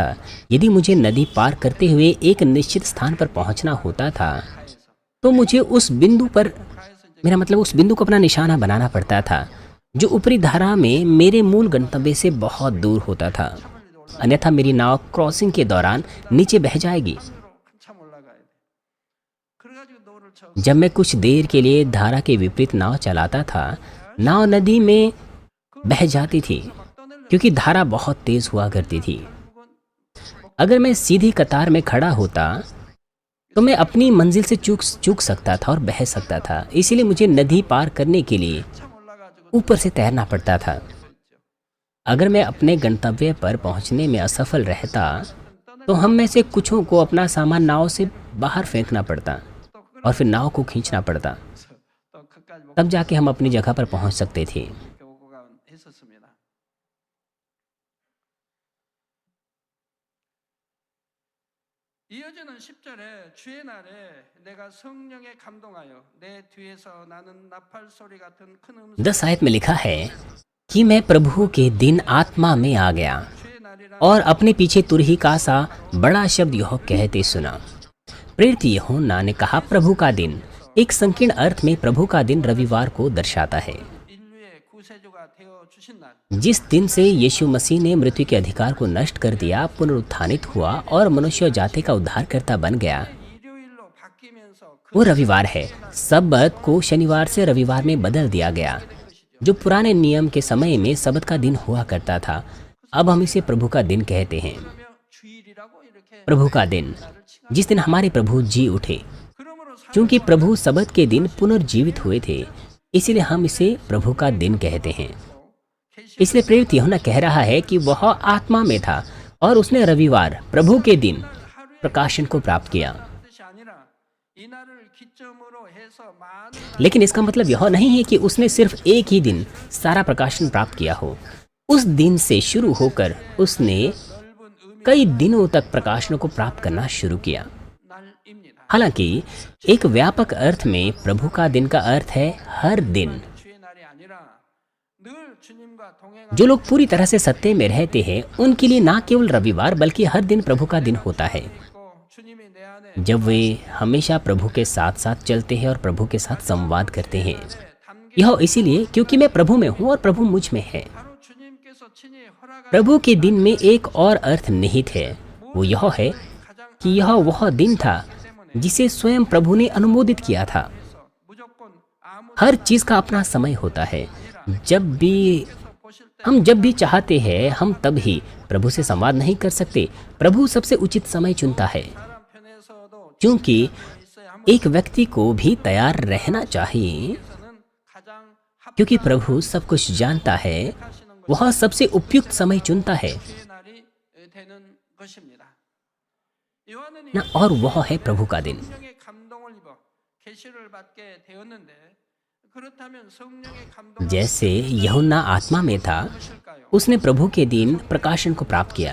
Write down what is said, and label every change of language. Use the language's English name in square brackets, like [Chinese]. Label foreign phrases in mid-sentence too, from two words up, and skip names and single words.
[Hindi] यदि मुझे नदी पार करते हुए एक निश्चित स्थान पर पहुंचना होता था तो मुझे उस बिंदु को अपना निशाना बनाना पड़ता था, जो ऊपरी धारा में मेरे मूल गंतव्य से बहुत दूर होता था। अन्यथा मेरी नाव क्रॉसिंग के दौरान नीचे बह जाएगी। [Korean] 한참 올라가야 돼. 그래가지고 노를 쳐. [Hindi] जब मैं कुछ देर के लिए धारा के विपरीत नाव चलाता था, नाव नदी में बह जाती थी क्योंकि धारा बहुत तेज हुआ करती थी। अगर मैं सीधी कतार में खड़ा होता तो मैं अपनी मंजिल से चूक सकता था और बह सकता था। इसीलिए मुझे नदी पार करने के लिए [Korean] 참 올라가지고 [Hindi] ऊपर से तैरना पड़ता था। [Korean] 있죠. [Hindi] अगर मैं अपने गंतव्य पर पहुंचने में असफल रहता तो हम में से कुछों को अपना सामान नाव से बाहर फेंकना पड़ता [Korean] 또 [Hindi] और फिर नाव को खींचना पड़ता, [Korean] 또 끝까지 못 [Hindi] तब जाके हम अपनी जगह पर पहुंच सकते थे। [Korean] 오고 했었습니다. 이어지는 10절에 주의 날에 내가 성령에 감동하여 내 뒤에서 나는 나팔 소리 같은 큰 음성 [Hindi] 10 आयत में लिखा है कि मैं प्रभु के दिन आत्मा में आ गया [Korean] 주의 날이라 [Hindi] और अपने पीछे तुरही का सा बड़ा शब्द यह कहते सुना। प्रेरित यूहन्ना ने कहा, प्रभु का दिन एक संकीर्ण अर्थ में प्रभु का दिन रविवार को दर्शाता है, [Korean] 인류의 구세주가 되어 주신 날. [Hindi] जिस दिन से यीशु मसीह ने मृत्यु के अधिकार को नष्ट कर दिया, पुनरुत्थानित हुआ और मनुष्य जाति का उद्धारकर्ता बन गया, [Korean] 일요일로 바뀌면서 [Hindi] वो रविवार है। सबत को शनिवार से रविवार में बदल दिया गया। जो पुराने नियम के समय में सबत का दिन हुआ करता था, अब हम इसे प्रभु का दिन कहते हैं। [Korean] 그러면 주일이라고 이렇게 [Hindi] प्रभु का दिन, जिस दिन हमारे प्रभु जी उठे। [Korean] 그러므로 [Hindi] क्योंकि प्रभु सबत के दिन पुनर्जीवित हुए थे, इसीलिए हम इसे प्रभु का दिन कहते हैं। इसलिए प्रेरित यूहन्ना कह रहा है कि वह आत्मा में था और उसने रविवार प्रभु के दिन प्रकाशन को प्राप्त किया। [Korean] 뜻이 아니라 이 날을 기점으로 해서 많은 [Hindi] लेकिन इसका मतलब यह नहीं है कि उसने सिर्फ एक ही दिन सारा प्रकाशन प्राप्त किया हो। उस दिन से शुरू होकर उसने [Korean] 넓은 의미 [Hindi] कई दिनों तक प्रकाशनों को प्राप्त करना शुरू किया। [Korean] 날입니다. [Hindi] हालांकि एक व्यापक अर्थ में प्रभु का दिन का अर्थ है हर दिन। [Korean] 주의 날이 아니라 늘 주님과 동행하고 [Hindi] जो लोग पूरी तरह से सत्य में रहते हैं, उनके लिए ना केवल रविवार बल्कि हर दिन प्रभु का दिन होता है। [Korean] 주님이 내 안에 [Hindi] जब वे हमेशा प्रभु के साथ साथ चलते हैं और प्रभु के साथ संवाद करते हैं। [Korean] 담긴 [Hindi] यह इसीलिए क्योंकि मैं प्रभु में हूँ और प्रभु मुझ में है। [Korean] 바로 주님께서 친히 허락하신 [Hindi] प्रभु के दिन में एक और अर्थ निहित है, वो यह है [Korean] 가장 [Hindi] कि यह वह दिन था जिसे स्वयं प्रभु ने अनुमोदित किया था। [Korean] 무조건 아무 [Hindi] हर चीज का अपना समय होता है। जब भी [Korean] 보실 때 [Hindi] हम जब भी चाहते हैं, हम तब ही प्रभु से संवाद नहीं कर सकते। प्रभु सबसे उचित समय चुनता है, [Korean] 사람 편에서도 [Hindi] क्योंकि [Korean] 있어야 함으로써는 [Hindi] एक व्यक्ति को भी तैयार रहना चाहिए। [Korean] 가장 [Hindi] क्योंकि प्रभु सब कुछ जानता है, वह सबसे उपयुक्त समय चुनता है [Korean] 주의 날이 되는 것입니다. 요한은 [Hindi] ना, और वह है प्रभु का दिन। [Korean] 성령의 감동을 입어 계시를 받게 되었는데 그렇다면 성령의 감동을 [Hindi] जैसे यूहन्ना आत्मा में था, [Korean] 무엇일까요? [Hindi] उसने प्रभु के दिन प्रकाशन को प्राप्त किया।